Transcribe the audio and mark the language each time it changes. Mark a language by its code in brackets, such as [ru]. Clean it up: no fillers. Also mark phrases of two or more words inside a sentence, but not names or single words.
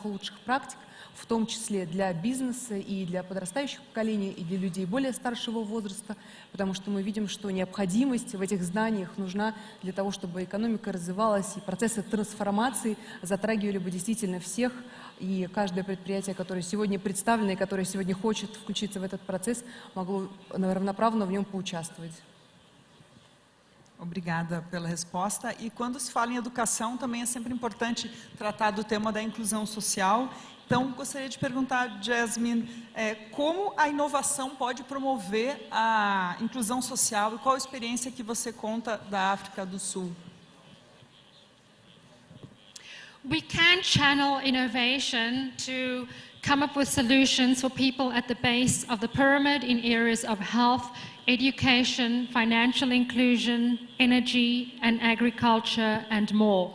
[ru] лучших практик, в том числе для бизнеса и для подрастающих поколений, и для людей более старшего возраста, потому что мы видим, что необходимость в этих знаниях нужна для того, чтобы экономика развивалась, и процессы трансформации затрагивали бы действительно всех, и каждое предприятие, которое сегодня представлено и которое сегодня хочет включиться в этот процесс, могло равноправно в нем поучаствовать. [pt] Obrigada pela resposta. E quando se fala em educação, também é sempre importante tratar do tema da inclusão social. Então, gostaria de perguntar, Jasmine, como a inovação pode promover a inclusão social e qual a experiência que você conta da África do Sul? [en] We can channel innovation to come up with solutions for people at the base of the pyramid in areas of health, education, financial inclusion, energy and agriculture, and more.